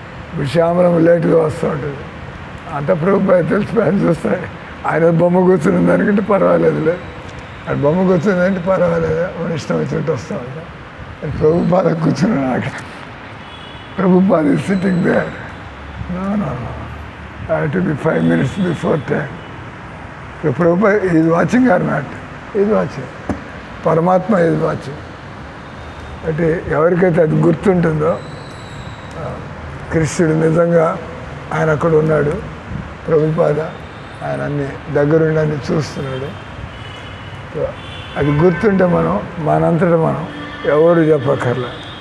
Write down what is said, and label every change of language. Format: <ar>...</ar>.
<te>ఇప్పుడు శ్యామలం లేటుగా వస్తూ ఉంటుంది, అంత ప్రభుపాద తెలిసిపోయి ఆయన చూస్తాడు. ఆయన బొమ్మ కూర్చుని దానికంటే పర్వాలేదులే, అది బొమ్మ కూర్చుందంటే పర్వాలేదు, మన ఇష్టం వచ్చినట్టు వస్తూ ఉంటాం. ప్రభుపాద కూర్చున్నాడు అక్కడ, Prabhupada</te> <en>is sitting there. No. I have to be 5 minutes before time. So Prabhupada is watching or not? He is watching. Paramatma is watching.</en> <te>అంటే ఎవరికైతే అది గుర్తుంటుందో, కృష్ణుడు నిజంగా ఆయన అక్కడ ఉన్నాడు, ప్రభుపాద ఆయన అన్ని దగ్గరుండి అన్ని చూస్తున్నాడు. అది గుర్తుంటే మనం మనంతటా మనం ఎవరు చెప్పక్కర్లే.</te>